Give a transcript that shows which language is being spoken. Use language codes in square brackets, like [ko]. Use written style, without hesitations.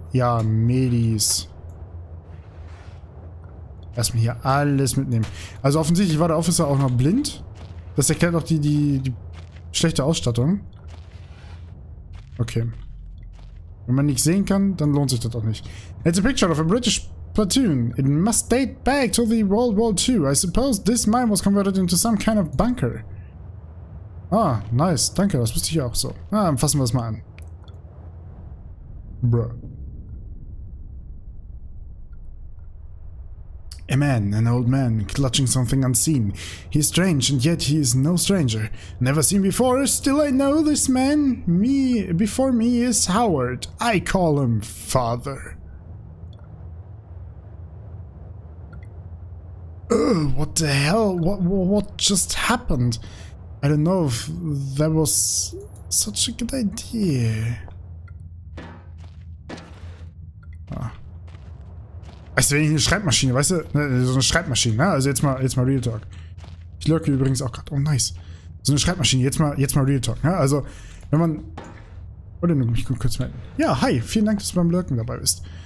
[de] Ja, Medis. Erstmal hier alles mitnehmen. Also offensichtlich war der Officer auch noch blind. Das erklärt auch die schlechte Ausstattung. Okay. Wenn man nichts sehen kann, dann lohnt sich das auch nicht. [en] It's a picture of a British platoon. It must date back to the World War II. I suppose this mine was converted into some kind of bunker. Ah, nice. [de] Danke, das wusste ich auch so. Ah, dann fassen wir das mal an. [en] Bruh. A man, an old man, clutching something unseen. He's strange, and yet he is no stranger. Never seen before, still I know this man. Before me is Howard. I call him Father. Ugh, what the hell? What just happened? I don't know if that was such a good idea. Ah. [de] Weißt du, wenn ich eine Schreibmaschine, weißt du, so eine Schreibmaschine, ne? Also jetzt mal Real Talk. Ich lurke übrigens auch gerade. Oh, nice. So eine Schreibmaschine, jetzt mal Real Talk, ne? Also, wenn man... Oder nur mich kurz melden. Ja, hi, vielen Dank, dass du beim Lurken dabei bist.